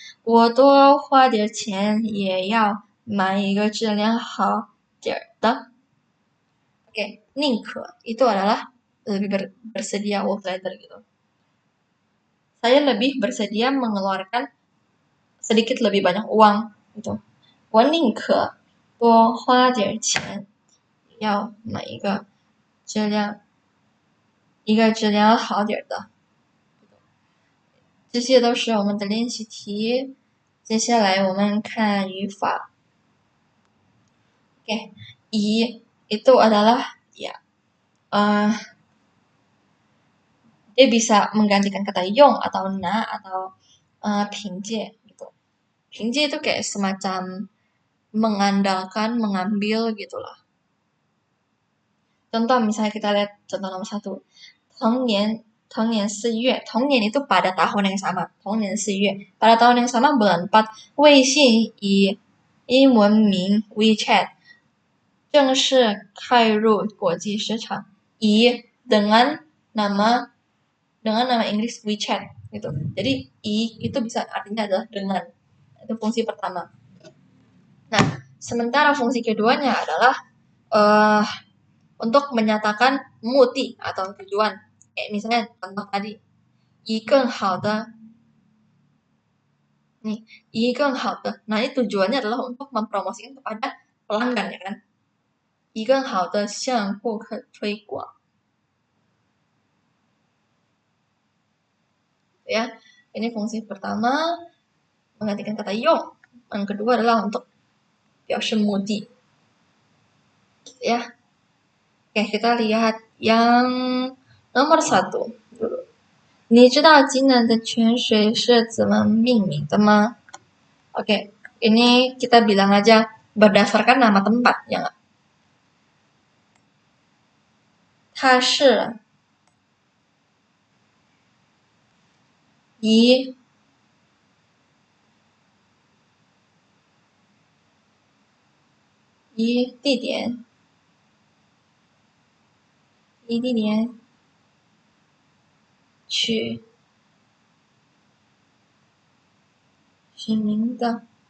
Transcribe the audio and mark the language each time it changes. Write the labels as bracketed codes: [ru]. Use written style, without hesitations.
[zh] 我多花点钱也要买一个质量好点的. [id] Oke, 宁可 itu adalah lebih bersedia gitu. Saya lebih bersedia mengeluarkan sedikit lebih banyak uang gitu. [zh] 我宁可多花点钱要买一个质量好点的. 这些都是我们的练习题。接下来我们看语法. [id] Oke, i itu adalah dia bisa menggantikan kata yong atau na atau 凭借gitu. 凭借itu kayak semacam mengandalkan, mengambil gitulah. Contoh misalnya kita lihat contoh nomor 1. [zh] 同年4月, [id] 同年 itu pada tahun yang sama. [zh] 同年4月, [id] pada tahun yang sama bulan 4, [zh] 微信以英文名 WeChat 正式开入国际市场. [id] dengan nama Inggris WeChat gitu. Jadi itu bisa artinya adalah dengan. Itu fungsi pertama. Nah, sementara fungsi keduanya adalah untuk menyatakan muti atau tujuan. Kayak misalnya contoh tadi, [zh] 以更好的 [id] nih, 一更好的. Nah, ini tujuannya adalah untuk mempromosikan kepada pelanggan, ya kan? [zh] 一更好的向顾客推广. [id] Ya, ini fungsi pertama menggantikan kata 用. Yang kedua adalah untuk [zh] 表示目的. [id] Ya. Oke, kita lihat yang nomor 1 dulu. [zh] 你知道济南的泉水是怎么命名的吗? [id] Oke, ini kita bilang aja berdasarkan nama tempat, ya nggak? [zh] 它是以地点取名的.